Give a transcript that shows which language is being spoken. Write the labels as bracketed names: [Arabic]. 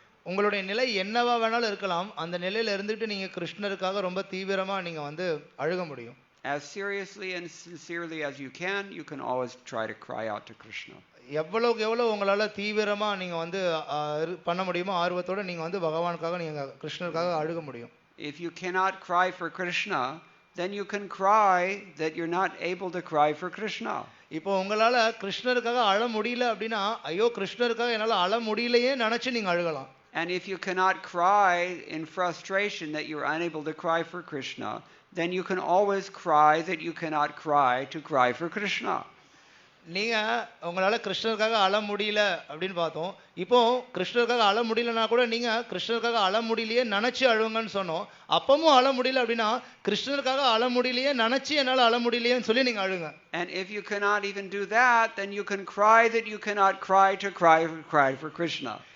[Tamil] உங்களுடைய நிலை என்னவா வேணாலும் இருக்கலாம், அந்த நிலையில இருந்துட்டு நீங்க கிருஷ்ணருக்காக ரொம்ப தீவிரமா நீங்க வந்து அழுக முடியும். [English] As seriously and sincerely as you can always try to cry out to Krishna. [Tamil] எவ்வளவு உங்களால தீவிரமா நீங்க வந்து பண்ண முடியுமோ ஆர்வத்தோட நீங்க வந்து பகவானுக்காக நீங்க கிருஷ்ணருக்காக அழுக முடியும். [English] If you cannot cry for Krishna, then you can cry that you're not able to cry for Krishna. [Tamil] இப்போ உங்களால கிருஷ்ணருக்காக அழ முடியல அப்படின்னா ஐயோ கிருஷ்ணருக்காக என்னால அழ முடியலையே நினைச்சு நீங்க அழுகலாம். [English] And if you cannot cry in frustration that you're unable to cry for Krishna, then you can always cry that you cannot cry for Krishna. [Tamil] நீங்க உங்களால கிருஷ்ணருக்காக அழ முடியல அப்படின்னு பார்த்தோம். இப்போ கிருஷ்ணருக்காக அழ முடியலன்னா கூட நீங்க கிருஷ்ணருக்காக அழ முடியலையே நினைச்சு அழுவுங்கன்னு சொன்னோம். அப்பவும் அழ முடியல அப்படின்னா கிருஷ்ணருக்காக அழ முடியலையே நினைச்சு என்னால அழ முடியலையேன்னு சொல்லி நீங்க அழுங்க. [English] And if you cannot even do that, then you can cry that you cannot cry for Krishna.